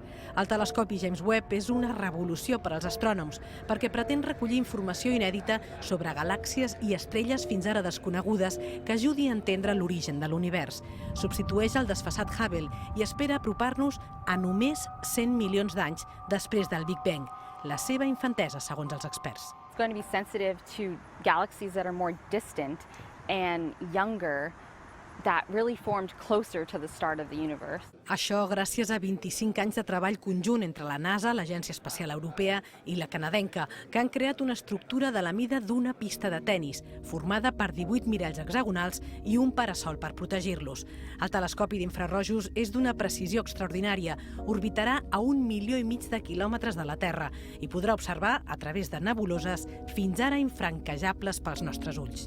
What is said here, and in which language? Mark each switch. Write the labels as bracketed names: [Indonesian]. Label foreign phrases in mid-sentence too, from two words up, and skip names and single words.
[Catalan] El telescopi James Webb és una revolució per als astrònoms perquè pretén recollir informació inèdita sobre galàxies i estrelles fins ara desconegudes que ajudi a entendre l'origen de l'univers. Substitueix el desfasat Hubble i espera apropar-nos a només 100 milions d'anys després del Big Bang, la seva infantesa, segons els experts. [English] It's going to be sensitive to galaxies that are more distant and younger, that really formed closer to the start of the universe. [Catalan] Això gràcies a 25 anys de treball conjunt entre la NASA, l'Agència Espacial Europea i la canadenca, que han creat una estructura de la mida d'una pista de tennis, formada per 18 miralls hexagonals i un parasol per protegir-los. El telescopi d'infrarrojos és d'una precisió extraordinària, orbitarà a 1,5 milions de quilòmetres de la Terra i podrà observar, a través de nebuloses, fins ara infranquejables pels nostres ulls.